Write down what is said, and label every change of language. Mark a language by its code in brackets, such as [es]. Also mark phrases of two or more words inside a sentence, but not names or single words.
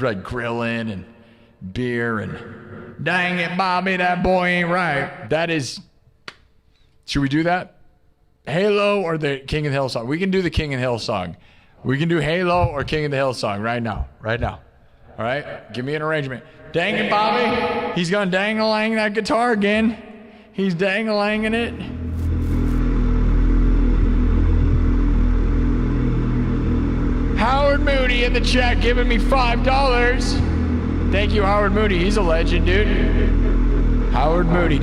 [en] Like grilling and beer and dang it, Bobby, that boy ain't right. That is, should we do that? Halo or the King of the Hill song? We can do the King of the Hill song. We can do Halo or King of the Hill song right now. Right now. All right? Give me an arrangement. Dang it, Bobby. He's going to dang-a-lang that guitar again. He's dang-a-langing it. Howard Moody in the chat giving me $5. Thank you, Howard Moody. He's a legend, dude. Howard Moody.